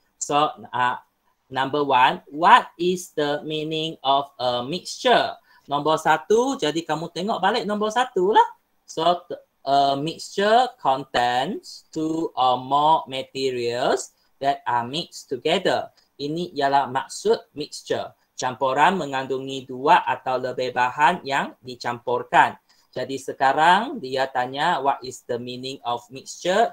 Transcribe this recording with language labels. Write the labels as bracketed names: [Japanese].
[English] So, number 1, what is the meaning of a mixture? Nombor 1, jadi kamu tengok balik nombor 1 lah. So, a mixture contains 2 or more materials that are mixed together. [Malay] Ini ialah maksud mixture. Campuran mengandungi 2 atau lebih bahan yang dicampurkan. Jadi sekarang dia tanya what is the meaning of mixture.